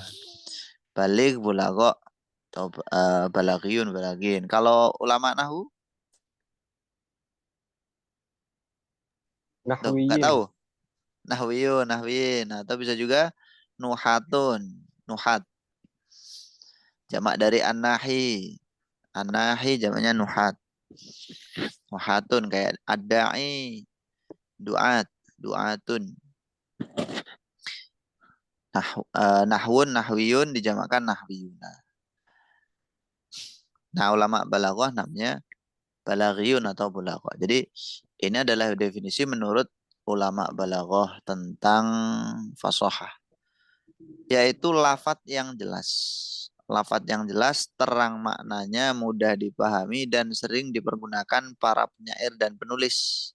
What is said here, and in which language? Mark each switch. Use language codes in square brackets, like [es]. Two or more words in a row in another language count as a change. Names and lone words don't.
[ar] بليغ، بلغاء atau بلاغيون، بلاغيين. [id] Kalau ulama nahwu, tuh, nggak Nahwiyin. tahu. [ar] نحويون، نحويين, [id] atau bisa juga [ar] نحاة، نحاة. [id] Jamak dari an-nahi. An-nahi jamaknya nuhat. [ar] Nuhatun kayak الداعي، دعاة، دعاة. نحو، نحويون dijamakkan nahwiyuna. [id] Nah, ulama balaghah namanya balaghiyun atau bulaghah. Jadi ini adalah definisi menurut ulama balaghah tentang fasahah, yaitu lafadz yang jelas. Lafadz yang jelas, terang maknanya, mudah dipahami, dan sering dipergunakan para penyair dan penulis.